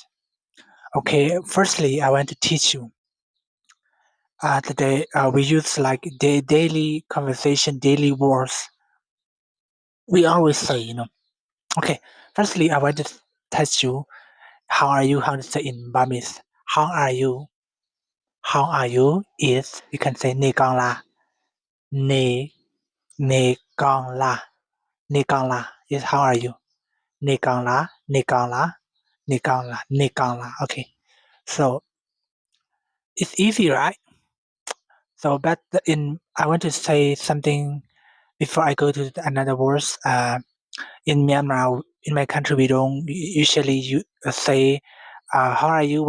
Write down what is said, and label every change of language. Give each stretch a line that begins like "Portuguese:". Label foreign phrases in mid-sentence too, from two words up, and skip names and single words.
English: Okay, firstly I want to teach you. Today we use like daily conversation, daily words. We always say. Okay, firstly, I want to test you. How are you? How to say in Burmese? How are you? How are you? Is you can say
Burmese: နေကောင်းလား၊ နေကောင်းလား၊ နေကောင်းလား
English: is how are you?
Burmese: နေကောင်းလား၊ နေကောင်းလား၊ နေကောင်းလား၊ နေကောင်းလား.
English: Okay, so it's easy, right? So, but I want to say something before I go to another words. In Myanmar, in my country, we don't usually say, "How are you?"